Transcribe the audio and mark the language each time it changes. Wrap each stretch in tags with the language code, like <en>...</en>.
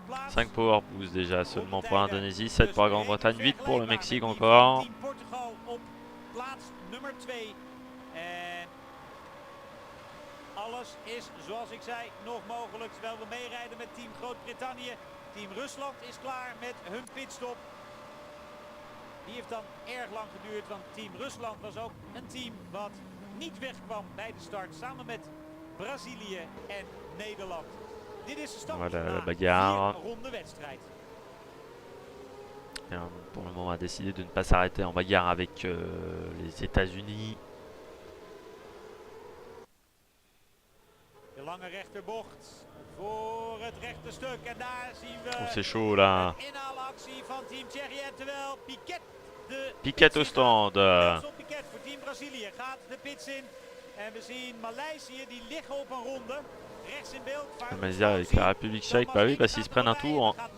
<fr>5 power boost déjà seulement pour l'Indonésie, 7 pour la Grande-Bretagne, 8 pour le Mexique encore.</fr> <nl>Portugal op plaats nummer 2. En alles is, zoals ik zei, nog mogelijk. Terwijl we meerijden met Team Groot-Brittannië. Team Rusland is klaar met hun pitstop. Die heeft dan erg lang geduurd, want Team Rusland was ook een team wat niet wegkwam bij de start, samen met Brazilië en Nederland. Dit is de stand van de 4-ronde wedstrijd.</nl> <fr>Pour le moment, a décidé de ne pas s'arrêter en bagarre avec les États-Unis.</fr> <nl>De lange rechterbocht voor het rechte stuk en daar zien we</nl> <fr>c'est chaud là.</fr> <nl>een inhaalactie van Team Tsjechië, terwijl Piquet</nl> <fr>Piquet au stand.</fr> <nl>Piquet voor Team Brazilië gaat de pits in en we zien Maleisië die liggen op een ronde. Rechts in beeld.</nl> <fr>Malaysia avec la République tchèque, bah oui, parce qu'ils se prennent un tour.</fr>